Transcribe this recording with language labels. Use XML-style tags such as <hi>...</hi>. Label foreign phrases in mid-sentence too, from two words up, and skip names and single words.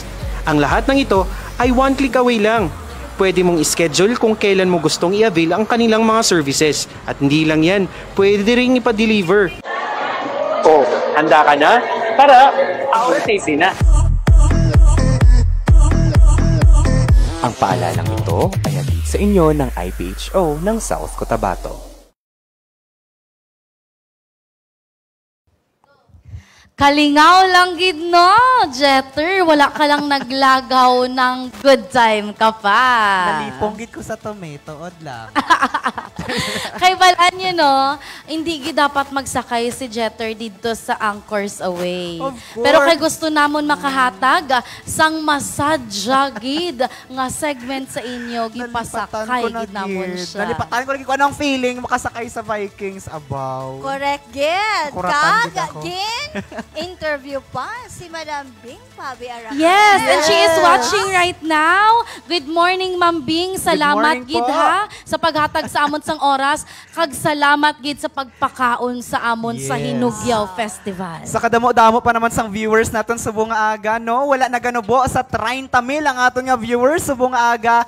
<tl>Ang lahat ng ito ay</tl> <en>one click away</en> <tl>lang. Pwede mong ischedule kung kailan mo gustong i-avail ang kanilang mga services. At hindi lang yan, pwede rin ipa-deliver. Oh, handa ka na? Tara, Aura Safety na! Ang paalalang ito ay hatid sa inyo ng IPHO ng South Cotabato.</tl> <hil>Kalingaw lang gid no, Jeter. Wala ka lang naglagaw ng</hil> <en>good time</en> <hil>ka pa. Nalipong gid ko sa tomato, od lang. Kay balaan nyo, no, hindi gid dapat magsakay si Jeter dito sa Anchors Away.</hil> <en>Of course.</en> <hil>Pero kay gusto namon makahatag sang masadya gid nga segment sa inyo, gipasakay gid namon siya. Nalipatan ko lagi ko anong feeling makasakay sa Vikings abaw. Correct, gid. Kuratan gid ako. Kagagin. Interview pa si Madam Bing Pabi Arakan.</hil> <en>Yes, and she is watching right now. Good morning, Ma'am Bing.</en> <hil>Salamat gid ha sa paghatag sa amon sang oras. Kag salamat gid sa pagpakaon sa amon sa Hinugyaw Festival. Sa kadamo-damo pa naman sang viewers naton subong nga aga, no? Wala na ganubo sa 30,000 ang aton nga viewers subong nga aga.</hil>